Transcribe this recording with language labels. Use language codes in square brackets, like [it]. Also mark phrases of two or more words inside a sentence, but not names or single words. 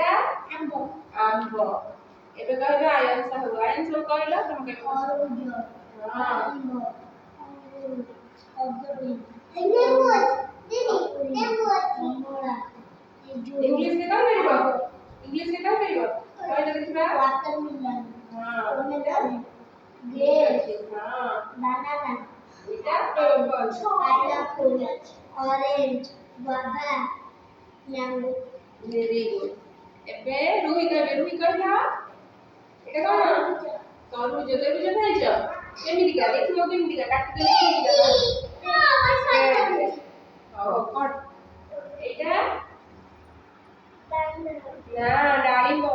[or] ଆମ୍ବ। ଏବେ କହିବା ଆୟନ ସାହୁ। ଆୟନ ସାହୁ କହିଲ ତମେ କହିବ। ଇଂଲିଶରେ କହିପାରିବ? ଇଂଲିଶରେ କହିପାରିବ? କହିଲ ଦେଖିବା। [en] watermelon, grapes, banana, ଏଇଟା apple, pineapple, orange, guava, mango. very good. [or] ଏବେ ରୁହି କହିବେ। ରୁହି କହିଲ। ଏଇଟା କଣ? ତରଭୁଜ। ତରଭୁଜ ଖାଇଛ? କେମିତିକା? ଦେଖିବ କେମିତିକା? କାଟିଦେଲେ କେମିତିକା? ହଉ କଣ? ଏଇଟା? ନା ଡାଳିମ୍ବ।